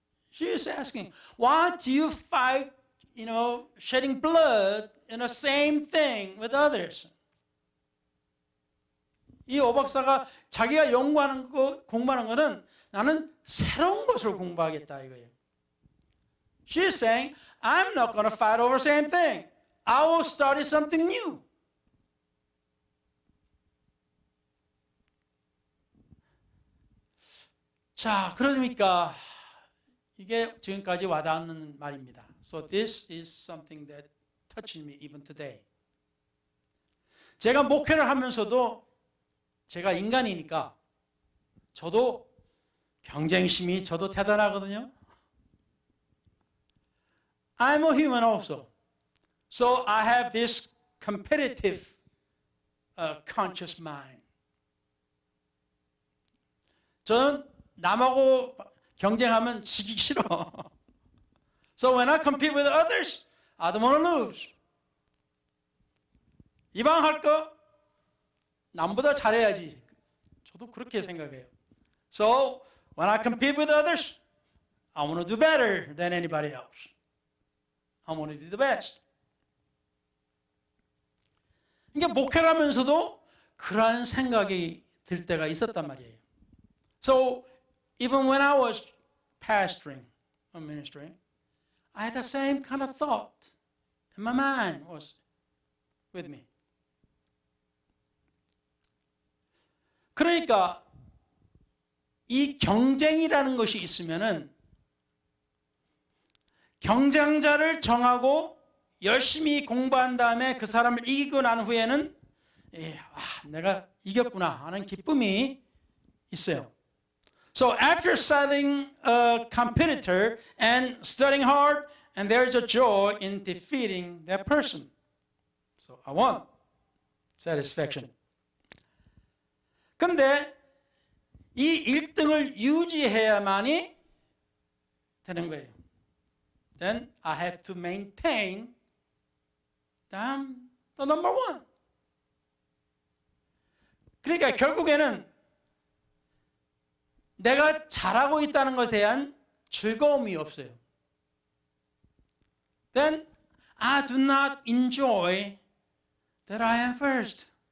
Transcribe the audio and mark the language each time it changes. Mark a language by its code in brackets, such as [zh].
[en] She is asking, why do you fight, shedding blood in the same thing with others? [ko] 이 오박사가 자기가 연구하는 거, 공부하는 거는 나는 새로운 것을 공부하겠다 이거예요. [en] She's saying, I'm not going to fight over the same thing. I will study something new. [ko] 자, 그러니까 이게 지금까지 와닿는 말입니다. [en] So this is something that touches me even today. [ko] 제가 목회를 하면서도 제가 인간이니까 저도 경쟁심이 저도 대단하거든요. [en] I'm a human also. So I have this competitive conscious mind. [ko] 저는 남하고 경쟁하면 지기 싫어. [en] So when I compete with others, I don't want to lose. [ko] 이방 할 거 남보다 잘해야지. 저도 그렇게 생각해요. [en] So when I compete with others, I want to do better than anybody else. I want to be the best. [ko] 이게 목회를 하면서도 그러한 생각이 들 때가 있었단 말이에요. [en] So even when I was pastoring or ministering, I had the same kind of thought. And my mind was with me. [ko] 그러니까 이 경쟁이라는 것이 있으면은 경쟁자를 정하고 열심히 공부한 다음에 그 사람을 이기고 난 후에는 내가 이겼구나 하는 기쁨이 있어요. [en] So after studying a competitor and studying hard, and there is a joy in defeating that person. So I won. Satisfaction. [ko] 그런데 이 1등을 유지해야만이 되는 거예요. [en] Then I have to maintain the number one. [ko] 그러니까 결국에는 내가 잘하고 있다는 것에 대한 즐거움이 없어요. [en] Then I do not enjoy that I am first.